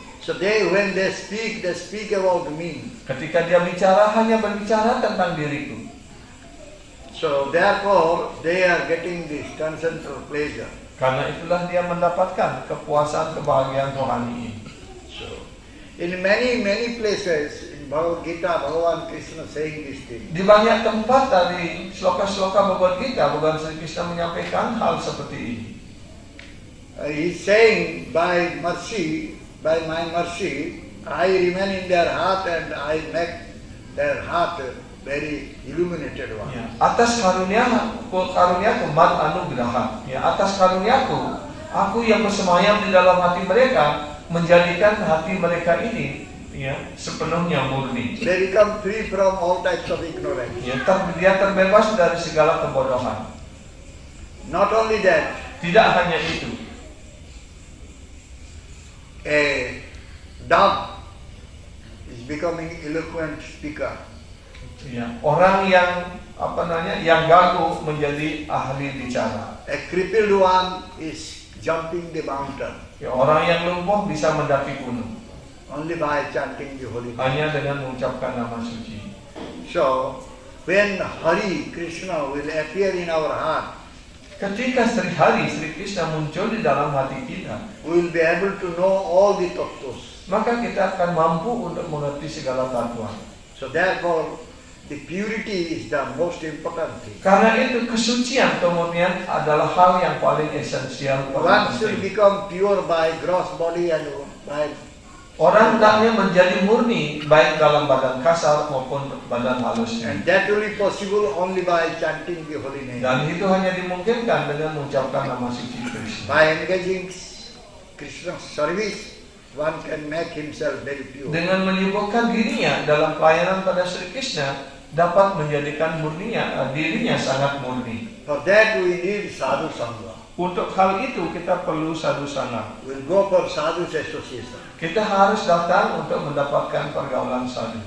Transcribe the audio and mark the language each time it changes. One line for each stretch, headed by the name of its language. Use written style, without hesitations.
English: So when they speak about me.
Indonesian: Ketika dia bicara, hanya berbicara tentang diriku.
English: So therefore, they are getting this transcendental pleasure.
Indonesian: Karena itulah dia mendapatkan kepuasan kebahagiaan rohani ini.
English: So, in many places in Bhagavad Gita, Bhagavan Krishna saying this thing.
Indonesian: Di banyak tempat dari sloka-sloka Bhagavad Gita, Bhagawan Sri Krishna menyampaikan hal seperti ini.
English: He is saying, by my mercy, I remain in their heart and I make their heart very illuminated one.
Indonesian: Ya, atas karuniaku
Sanskrit: mat anugraha.
Indonesian: Ya, atas karuniaku, aku yang bersemayam di dalam hati mereka, menjadikan hati mereka ini, ya, sepenuhnya murni.
English: They become free from all types of ignorance.
Indonesian: Ya, dia terbebas dari segala kebodohan.
English: Not only that,
Indonesian: Tidak hanya itu,
English: a dog is becoming eloquent speaker.
Indonesian: ya, orang yang yang gagu menjadi ahli bicara.
English: A crippled one is jumping the mountain
Indonesian: Ya, orang yang lumpuh bisa mendaki gunung
English: only by chanting the holy name.
Indonesian: hanya dengan mengucapkan nama suci.
English: So, when Hari Krishna will appear in our heart,
Indonesian: Ketika Sri Hari, Sri Krishna muncul di dalam hati kita,
English: we will be able to know all the tattvas.
Indonesian: maka kita akan mampu untuk mengerti segala tatwa.
English: So therefore, the purity is the most important thing.
Indonesian: Karena itu kesucian, kemurnian adalah hal yang paling esensial.
English: One should become pure by gross body and by
Indonesian: Orang hendaknya menjadi murni baik dalam badan kasar maupun badan halusnya.
English: and that will be possible only by chanting the holy name.
Indonesian: Dan itu hanya dimungkinkan dengan mengucapkan nama suci Krishna.
English: By engaging Krishna's service, one can make himself very pure.
Indonesian: Dengan menyibukkan dirinya dalam pelayanan pada Sri Krishna dapat menjadikan dirinya sangat murni.
English: For that we need sadhu sangha.
Indonesian: Untuk hal itu kita perlu sadhu sangha.
English: We'll go for sadhu's association.
Indonesian: Kita harus datang untuk mendapatkan pergaulan sadhu.